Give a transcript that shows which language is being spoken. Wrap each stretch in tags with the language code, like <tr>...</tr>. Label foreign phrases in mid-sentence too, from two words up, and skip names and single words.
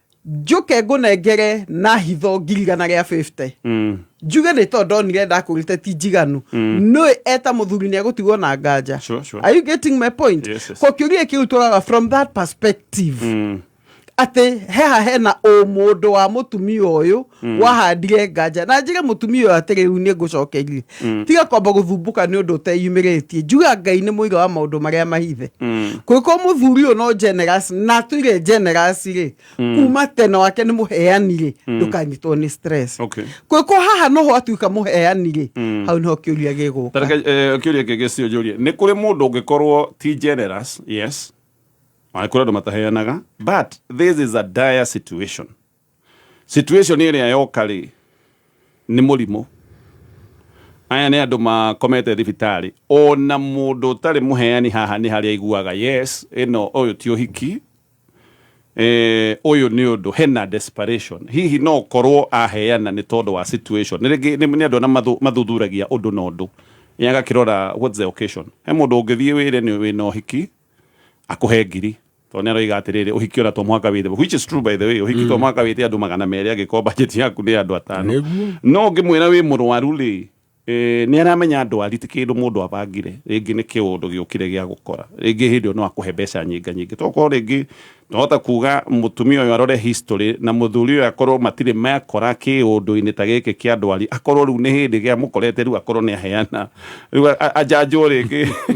<ki>njuke ngunengere na hitho ngirigana ria 50 njuge nĩ tondũ ndonire ndakũrĩte ti njiganu no eta mũthuri nĩ egũtigwo na nganja.</ki> <en>Are you getting my point?</en> <ki>Kwa kĩũria kĩu tũraga</ki> <en>from that perspective</en> <ki>ate heha hena mũndũ wa mũtumia ũyũ wahandire nganja na njĩra mũtumia ũyũ atĩrĩ rĩu nĩ ngũcokerie tiga kwamba gũthumbũka nĩ ũndũ ũteyumĩrĩtie njuga Ngai nĩ mũira wa maũndũ marĩa mahithe kwĩko mũthuri ũyũ no generous na tuire generous rĩ kuma tene wake nĩ mũheani rĩ ndũkanyitwo nĩ stress kwĩko haha no ho atuĩka mũheani rĩ hau nĩho kĩũria gĩgũka. Kĩũria kĩngĩ cio njũrie nĩ kũrĩ mũndũ ũngĩkorwo ti generous yes kũrĩa andũ mataheanaga</ki> <en>but this is a dire situation</en> <ki>ĩrĩa yoka rĩ nĩ mũrimũ aya nĩ andũ makomete thibitarĩ ona mũndũ ũtarĩ mũheani haha nĩ harĩa aiguaga yes ĩno ũyũ ti ũhiki ũyũ nĩ ũndũ hena desperation hihi no korwo aheana nĩ tondũ wa situation nĩ andũ na mathuthuragia ũndũ na ũndũ agakĩrora</ki> <en>what's the occasion</en> <ki>he mũndũ ũngĩthiĩ wĩre nĩ wĩna ũhiki akũhe ngiri tondũ nĩaroiga atĩrĩrĩ ũhiki ona to mwaka wĩthe</ki> <en>which is true by the way</en> <ki>ũhiki to mwaka wĩthe andũ 200 agĩkorwo budget yaku nĩ andũ 5 no ngĩmwĩra wĩ mũrwaru rĩ nĩ aramenya ndwari ti kĩndũ mũndũ abangire rĩngĩ nĩ kĩũndũ gĩũkire gĩa gũkora rĩngĩ hĩndĩ no akũhe mbeca nyingĩ tokorwo rĩngĩ nohota kuga mũtumia ũyũ arore history na mũthuri ũyũ akorwo matirĩ mekora kĩũndũ-inĩ ta gĩkĩ kĩa ndwari akorwo rĩu nĩ hĩndĩ gĩa mũkorete rĩu akorwo nĩ aheana rĩu ajanjwo rĩngĩ</ki>